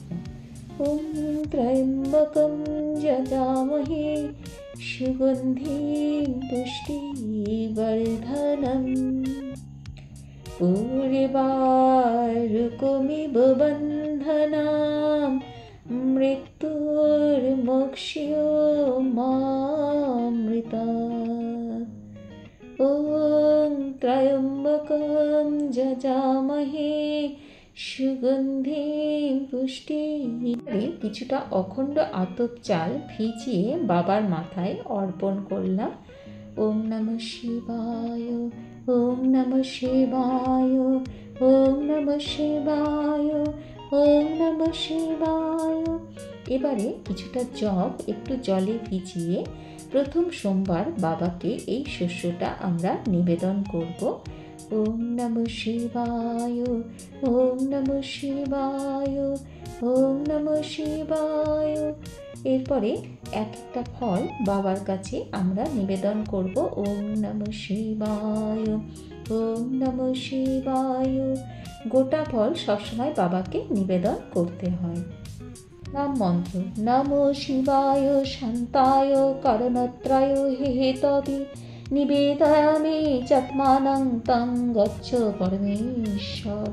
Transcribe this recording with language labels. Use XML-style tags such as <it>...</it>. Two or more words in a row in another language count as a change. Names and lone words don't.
<sa>ওম ত্র্যম্বকং যজামহে সুগন্ধিং পুষ্টিবর্ধনম উর্বারুকমিব বন্ধনাম মৃত্যুর্মোক্ষমামৃতম। ওম ত্র্যম্বকং যজামহে সুগন্ধিং পুষ্টি।</sa> <bn>কিছুটা অখণ্ড আতপ চাল ভিজিয়ে বাবার মাথায় অর্পণ করলাম।</bn> <sa>ওম নমঃ শিবায়, ওম নমঃ শিবায়, ওম নমঃ শিবায়, ওম নমঃ শিবায়।</sa> <bn>এবারে কিছুটা জব একটু জলে ভিজিয়ে প্রথম সোমবার বাবাকে এই শস্যটা আমরা নিবেদন করব।</bn> <sa>ওম নমঃ শিবায়, ওম নমঃ শিবায়, ওম নমঃ শিবায়।</sa> <bn>এরপরে একটা ফল বাবার কাছে আমরা নিবেদন করব।</bn> <sa>ওম নমঃ শিবায়, ওম নমঃ শিবায়।</sa> <bn>গোটা ফল সবসময় বাবাকে নিবেদন করতে হয়। নাম মন্ত্র।</bn> <sa>নমো শিবায় শান্তায় কারণত্রায় হেতবে নিবেদয়ামি চাত্মানং তং গচ্ছ পরমেশ্বর।</sa>